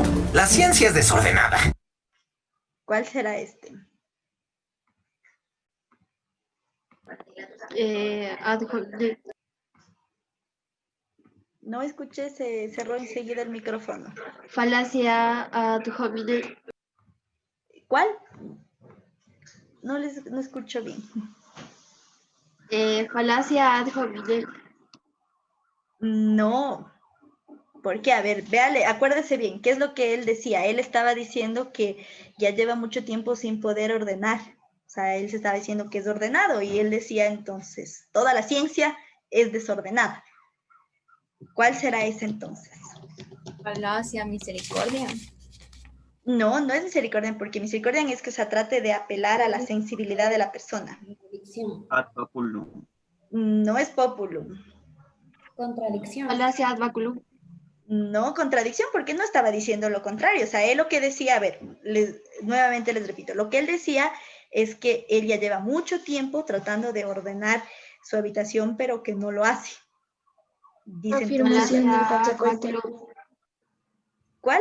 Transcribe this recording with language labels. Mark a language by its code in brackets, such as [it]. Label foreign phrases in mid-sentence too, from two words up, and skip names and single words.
[es] La ciencia es desordenada. ¿Cuál será este? No escuché, se cerró enseguida el micrófono. [la] Falacia ad hominem. [es] ¿Cuál? No escucho bien. [la] Falacia ad hominem. [es] No. ¿Por qué? A ver, véale, acuérdese bien, ¿qué es lo que él decía? Él estaba diciendo que ya lleva mucho tiempo sin poder ordenar. O sea, él se estaba diciendo que es ordenado y él decía entonces, toda la ciencia es desordenada. ¿Cuál será ese entonces? Falacia misericordia. No, no es misericordia, porque misericordia es que se trate de apelar a la sensibilidad de la persona. [la] Ad populum. [es] No es populum. Contradicción. [la] Falacia ad baculum. [es] No, contradicción, porque no estaba diciendo lo contrario. O sea, él lo que decía, a ver, nuevamente les repito, lo que él decía es que él ya lleva mucho tiempo tratando de ordenar su habitación, pero que no lo hace. Dice Afirmación del consecuente. ¿Cuál?